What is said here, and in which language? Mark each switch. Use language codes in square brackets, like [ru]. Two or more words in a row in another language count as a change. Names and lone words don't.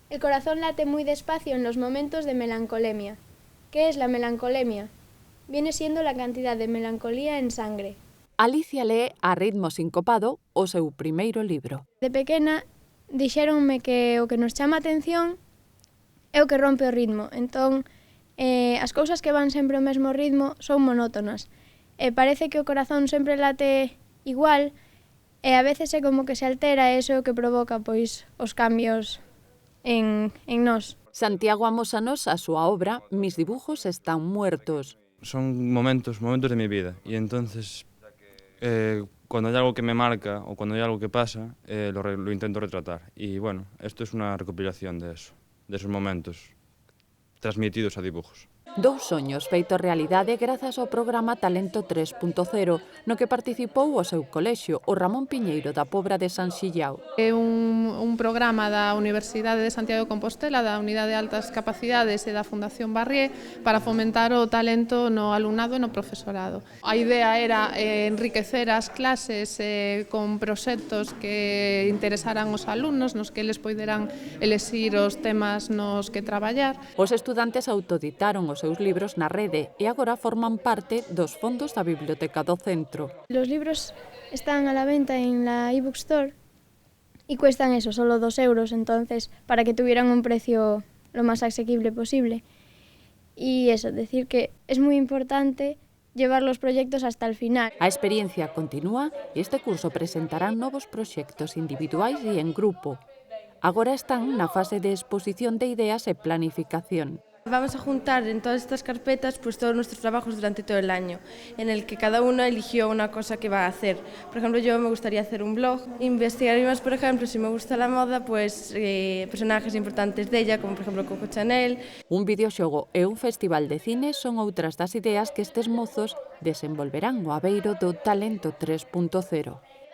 [es] El corazón late muy despacio en los momentos de melancolemia. ¿Qué es la melancolemia? Viene siendo la cantidad de melancolía en sangre. [gl] Alicia lee a ritmo sincopado o seu primeiro libro. De pequena, dixéronme que o que nos chama a atención é o que rompe o ritmo. Entón, as cousas que van sempre ao mesmo ritmo son monótonas. Parece que o corazón sempre late igual e a veces é como que se altera e iso é o que provoca pois os cambios en nós. Santiago amósanos a súa obra Mis dibujos están muertos. [es] Son momentos de mi vida y entonces cuando hay algo que me marca o cuando hay algo que pasa, lo intento retratar. Y bueno, esto es una recopilación de eso, de esos momentos transmitidos a dibujos. [gl] Dous soños feitos realidade grazas ao programa Talento 3.0, no que participou o seu colexio, o Ramón Piñeiro da Pobra de San Xillao. É un programa da Universidade de Santiago de Compostela, da Unidade de Altas Capacidades e da Fundación Barrié para fomentar o talento no alumnado e no profesorado. A idea era enriquecer as clases con proxectos que interesaran os alumnos, nos que eles poideran elexir os temas nos que traballar. Os estudantes autoditaron os seus libros na rede e agora forman parte dos fondos da Biblioteca do Centro. [es] Los libros están a la venta en la [en] ebook store [es] y cuestan eso, solo 2 euros, entonces para que tuvieran un precio lo más asequible posible. Y eso, decir que es muy importante llevar los proyectos hasta el final. [gl] A experiencia continúa e este curso presentarán novos proxectos individuais e en grupo. Agora están na fase de exposición de ideas e planificación. [es] Vamos a juntar en todas estas carpetas pues todos nuestros trabajos durante todo el año, en el que cada uno eligió una cosa que va a hacer. Por ejemplo, yo me gustaría hacer un blog, investigar más, por ejemplo, si me gusta la moda, pues personajes importantes de ella, como por ejemplo Coco Chanel. [gl] Un videoxogo e un festival de cine son outras das ideas que estes mozos desenvolverán no abeiro do Talento 3.0.